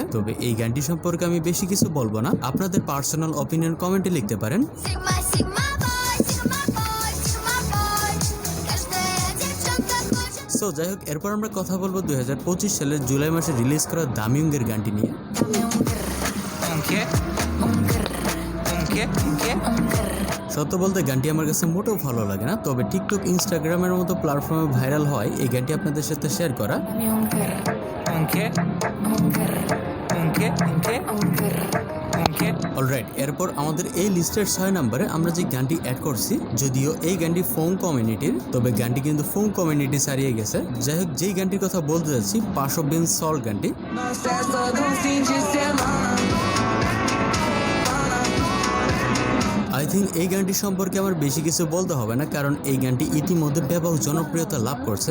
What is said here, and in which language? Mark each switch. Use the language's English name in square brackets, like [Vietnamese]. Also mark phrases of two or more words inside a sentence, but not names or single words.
[Bangla] তবে এই গানটি সম্পর্কে আমি বেশি কিছু বলবো না, আপনাদের [English] personal opinion [Bangla] কমেন্টে লিখতে পারেন। সো যাই হোক, এরপর আমরা কথা বলবো 2025 সালের জুলাই মাসে রিলিজ করা দামিউঙ্গের গানটি নিয়ে। [Spanish] ¿Un qué? ¿Un qué? ¿Un qué? [Bangla] সত্য বলতে গানটি আমার কাছে মোটেও ভালো লাগে না, তবে টিকটক ইনস্টাগ্রামের মতো প্ল্যাটফর্মে ভাইরাল হয় এই গানটি আপনাদের সাথে শেয়ার করা। [Spanish] ¿Un qué? ¿Un qué? ¿Un qué? [Bangla] অলরাইট, এরপর আমাদের এই লিস্টের 6 নম্বরে আমরা যে গানটি অ্যাড করছি, যদিও এই গানটি ফোং কমিউনিটির, তবে গানটি কিন্তু ফোং কমিউনিটি ছাড়িয়ে গেছে। যাই হোক, যেই গানটির কথা বলতে যাচ্ছি পাশ অফ বিন সল্ট গানটি। [English] I think [Bangla] এই গানটি সম্পর্কে আমার বেশি কিছু বলতে হবে না, কারণ এই গানটি ইতিমধ্যে ব্যাপক জনপ্রিয়তা লাভ করছে।